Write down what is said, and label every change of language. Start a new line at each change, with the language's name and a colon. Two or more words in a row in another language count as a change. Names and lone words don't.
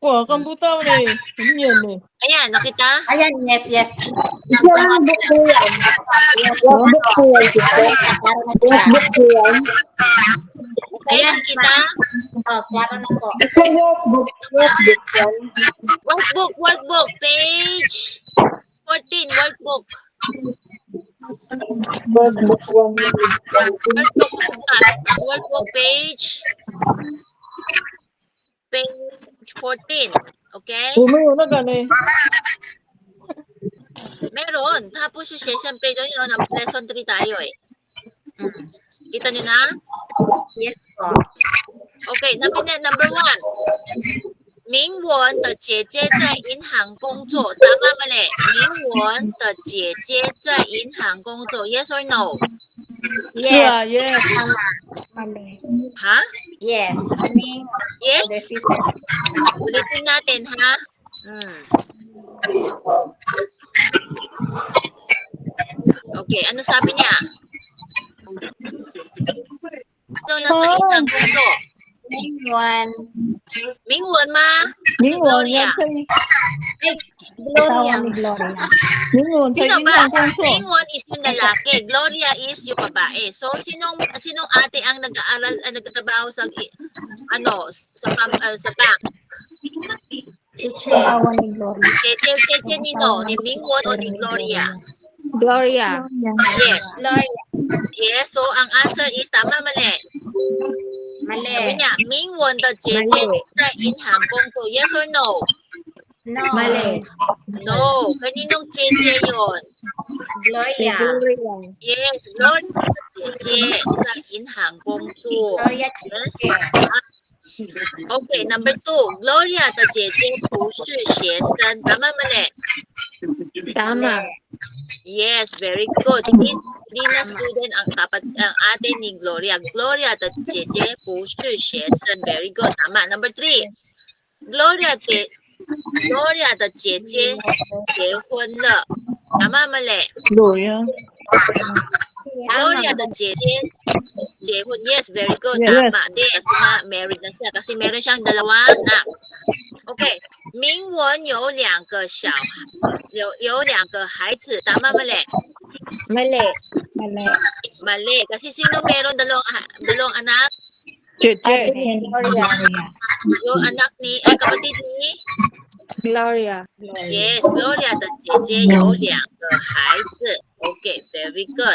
Filipino: Wah, kan butaw ni. Yan ni. Ayan, nakita? Ayan, yes. Yes, book po yan.
English: Yes,
Filipino: Yes, book po yan, sister. klaro na
English: Yes,
Filipino: kita. book po yan. Ayan, nakita? Oh, klaro na po. Sister, yes, book yan.
English: Workbook, page 14, workbook. Yes, book one. Workbook, page 14. Okay?
Filipino: Bumayo na gani. Meron. Tapos yung
English: session page
Filipino: yun, lesson 3 tayo eh. Kita niyo na? Yes po.
English: Okay, number 1.
Chinese: 明文的姐姐在银行工作，
Filipino: tama mali?
Chinese: 明文的姐姐在银行工作
English: yes or no?
Filipino: Siya,
English: Yes. yes.
Filipino: Tama. Ha?
English: Yes. Meaning, Yes? the sister.
Filipino: Ulitin natin, ha? Okay, ano sabi niya? Ito nasa inang kuso. Mingwan. Mingwon ma? Si Mingwon Gloria. yan kay. Ay, Gloria. Mingwon sa Sino ba? inang kungso. Mingwon is yung lalaki. Gloria is yung babae. So, sinong ate ang nag-aaral, nagtatrabaho sa, sa bank? Chiche. Cheche nino? Ni Mingwon o ni Gloria? Gloria.
English: Yes. Gloria.
Filipino: Yes, so ang answer is tama mali. Mali. Sabi niya,
Chinese: 明文的姐姐在银行工作
English: yes or no? No.
Filipino: Mali. No. Kaninong cheche yun? Gloria.
Chinese: Yes, Gloria 姐姐在银行工作 Gloria
English: Yes.
Filipino: Chiche.
English: Okay, number 2.
Chinese: Gloria 的姐姐不是学生
Filipino: tama mali? Tama.
English: Yes, very good.
Filipino: Hindi na student ang ate ni Gloria.
Chinese: Gloria 的姐姐不是学生
English: very good.
Filipino: Tama. Number 3.
Chinese: Gloria 的姐姐结婚了
Filipino: tama mali?
Chinese: Gloria. Gloria 的姐姐结婚.
English: Yes, very good. Yes.
Filipino: Tama. Yes, na married na siya kasi meron siyang dalawang anak.
Chinese: Okay. 明文有两个孩子
Filipino: tama mali? Mali. Mali. Kasi sino meron dalawang anak? Cheche. Gloria. Yung anak ni, kapatid ni? Gloria.
Chinese: Yes, Gloria 的姐姐有两个孩子
English: Okay, very good.